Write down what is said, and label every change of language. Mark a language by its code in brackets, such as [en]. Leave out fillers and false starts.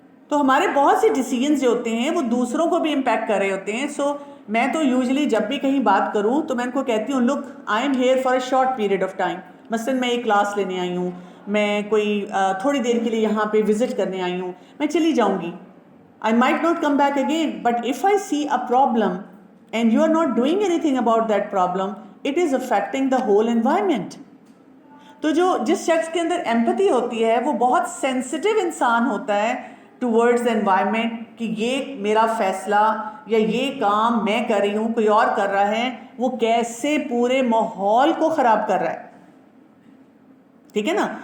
[ur] تو ہمارے بہت سے ڈیسیجنز جو ہوتے ہیں وہ دوسروں کو بھی امپیکٹ کر رہے ہوتے ہیں. سو میں تو یوزلی جب بھی کہیں بات کروں تو میں ان کو کہتی ہوں, [en] Look I am here for a short period of time. [ur] مثلاً میں ایک کلاس لینے آئی ہوں, میں کوئی تھوڑی دیر کے لیے یہاں پہ وزٹ کرنے آئی ہوں, میں چلی جاؤں گی. [en] I might not come back again, but if I see a problem and you are not doing anything about that problem, it is affecting the whole environment. [ur] تو جس شخص کے اندر ایمپتھی ہوتی ہے وہ بہت سینسٹیو انسان ہوتا ہے ٹورڈز انوائرمنٹ, کہ یہ میرا فیصلہ یا یہ کام میں کر رہی ہوں, کوئی اور کر رہا ہے, وہ کیسے پورے ماحول کو خراب کر رہا ہے. ٹھیک ہے نا.